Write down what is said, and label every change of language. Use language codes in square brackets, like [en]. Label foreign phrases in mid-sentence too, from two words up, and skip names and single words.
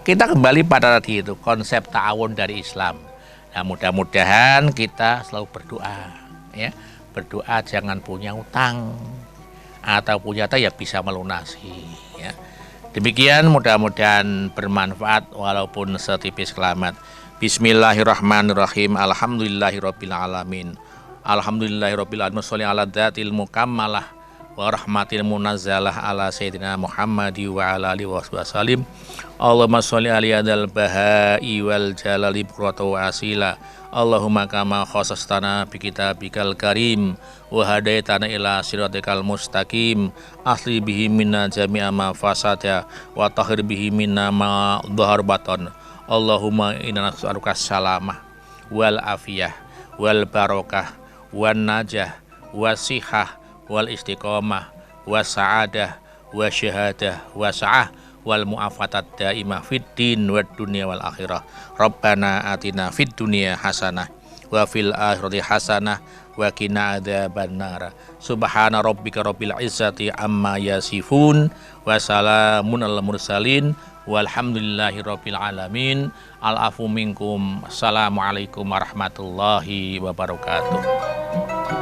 [id] Kita kembali pada tadi itu konsep ta'awun dari Islam. Nah, mudah-mudahan kita selalu berdoa, ya. Berdoa jangan punya utang, atau punya utang ya bisa melunasi, ya. Demikian, mudah-mudahan bermanfaat walaupun setipis kelamat. [ar] بسم الله الرحمن الرحيم. الحمد لله رب العالمين. الحمد لله رب العالمين. صل على ذات المكملة ورحمة المنزلة على سيدنا محمد وعلى آله وسلم. اللهم صل على ذي البهاء والجلال بكرة وأصيلا. اللهم كما خصصتنا بكتابك الكريم وهديتنا إلى صراطك المستقيم أصلح به منا جميع ما فسد وطهر به منا ما ظهر بطن. اللهم إنا نسألك السلامة والعافية والبركة والنجاح والصحة والاستقامة والسعادة والشهادة والسعة والمعافاة الدائمة في الدين والدنيا والآخرة. ربنا آتنا في الدنيا حسنة وفي الآخرة حسنة وقنا عذاب النار. سبحان ربك رب العزة عما يصفون وسلام على المرسلين والحمد لله رب العالمين. العفو منكم. السلام عليكم ورحمة الله وبركاته.